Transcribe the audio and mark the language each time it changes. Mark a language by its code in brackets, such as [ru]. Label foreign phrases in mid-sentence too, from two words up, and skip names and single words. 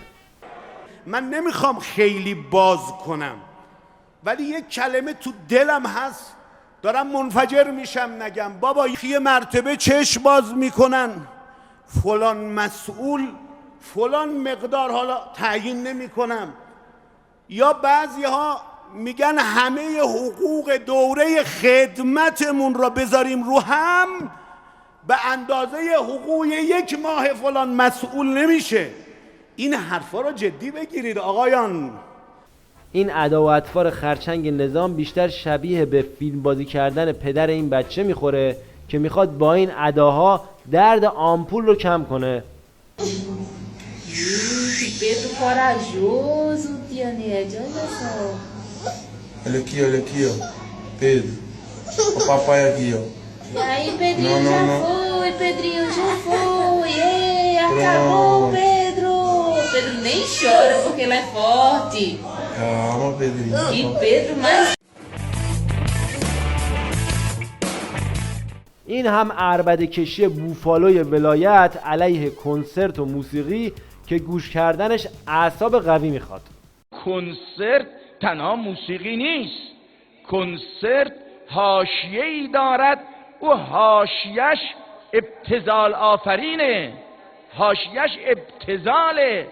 [fa] من نمیخوام خیلی باز کنم، ولی یک کلمه تو دلم هست دارم منفجر میشم نگم بابا یه مرتبه چشم باز میکنن فلان مسئول فلان مقدار، حالا تعیین نمیکنم، یا بعضی ها میگن همه حقوق دوره خدمتمون را بذاریم رو هم به اندازه حقوق یک ماه فلان مسئول نمیشه. این حرفا را جدی بگیرید آقایان. این ادا و اطوار خرچنگ نظام بیشتر شبیه به فیلم بازی کردن پدر این بچه میخوره که میخواد با این اداها درد آمپول رو کم کنه. [pt] Pedro corajoso, tia Ned, olha só. Olha aqui, ó. Pedro. O papai aqui, ó. E aí, Pedrinho, já foi, Pedrinho, já foi. Ei, acabou, Pedro. Pedro nem chora porque ele é forte. Calma, Pedrinho. E Pedro mais... [fa] این هم عربده کشی بوفالوی ولایت علیه کنسرت و موسیقی که گوش کردنش اعصاب قوی میخواد. کنسرت تنها موسیقی نیست، کنسرت حاشیه‌ای دارد و حاشیه‌اش ابتذال آفرینه، حاشیه‌اش ابتذاله.